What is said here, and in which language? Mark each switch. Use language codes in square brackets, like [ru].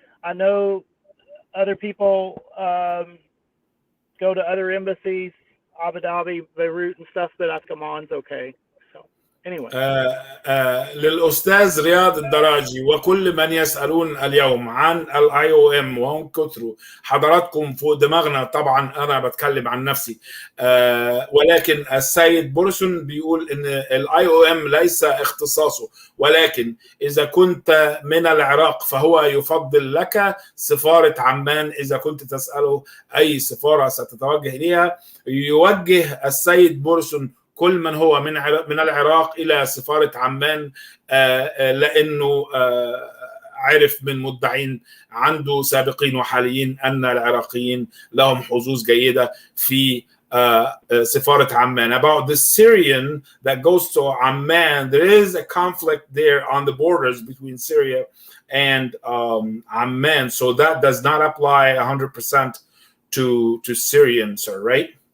[en] I know other people go to other embassies, Abu Dhabi, Beirut, and stuff. But I think Amman's okay. So anyway. [ar] للأستاذ رياض الدراجي وكل من يسألون اليوم عن IOM وهم كثروا، حضراتكم فوق دماغنا. طبعا أنا بتكلم عن نفسي، ولكن السيد موريسون بيقول إن IOM ليس اختصاصه، ولكن إذا كنت من العراق فهو يفضل لك سفارة عمان. إذا كنت تسأله أي سفارة ستتوجه إليها، يوجه السيد موريسون كل من هو من العراق إلى سفارة عمان، لأنه عرف من مدعين عنده سابقين وحاليين أن العراقيين لهم حظوظ جيدة في سفارة عمان. [en] About the Syrian that goes to Amman, there is a conflict there on the borders between Syria and Amman, so that does not apply 100% to Syrians, sir, right?